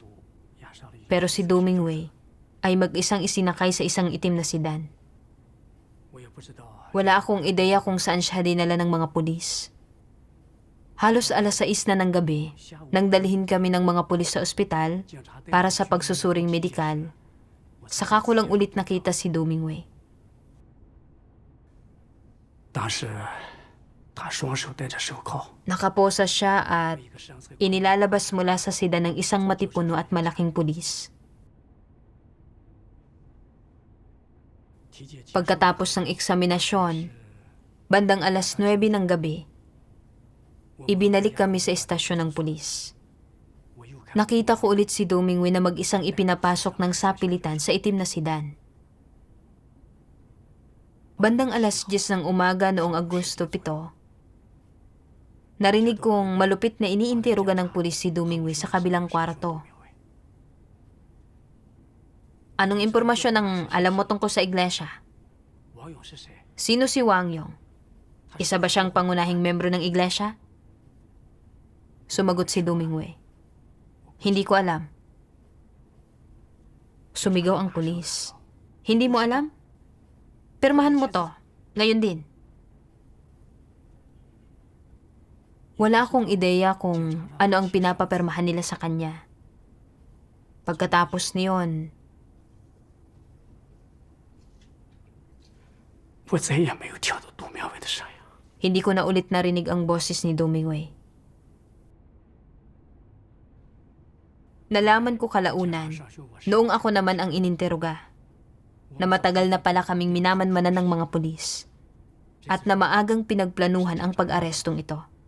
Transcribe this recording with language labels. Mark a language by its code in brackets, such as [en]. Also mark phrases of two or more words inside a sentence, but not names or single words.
[tl] Pero si Du Mingwei ay mag-isang isinakay sa isang itim na sedan. Wala akong ideya kung saan siya dinala ng mga pulis. Halos 6:00 na ng gabi nang dalhin kami ng mga pulis sa ospital para sa pagsusuring medikal. Saka ko lang ulit nakita si Du Mingwei. [zh] 当时他双手戴着手铐， [tl] Nakaposa siya at inilalabas mula sa sedan ng isang matipuno at malaking pulis. Pagkatapos ng eksaminasyon, bandang 9:00 ng gabi, ibinalik kami sa istasyon ng pulis. Nakita ko ulit si Du Mingwei na mag-isang ipinapasok ng sapilitan sa itim na sedan. Bandang 10:00 ng umaga noong Agosto 7, narinig kong malupit na iniinteroga ng pulis si Du Mingwei sa kabilang kwarto. Anong impormasyon ang alam mo tungkol sa iglesia? [zh] 王勇是谁？ [tl] Sino si Wang Yong? Isa ba siyang pangunahing membro ng iglesia? Sumagot si Du Mingwei. Hindi ko alam. Sumigaw ang pulis. Hindi mo alam? Pirmahan mo to. Ngayon din. Wala akong ideya kung ano ang pinapapirmahan nila sa kanya. Pagkatapos niyon, [zh] 我再也没有听到杜明伟的声音。 [tl] hindi ko na ulit narinig ang boses ni Du Mingwei. Nalaman ko kalaunan, noong ako naman ang ininteroga, na matagal na pala kaming minamanmanan ng mga pulis at na maagang pinagplanuhan ang pag-arestong ito.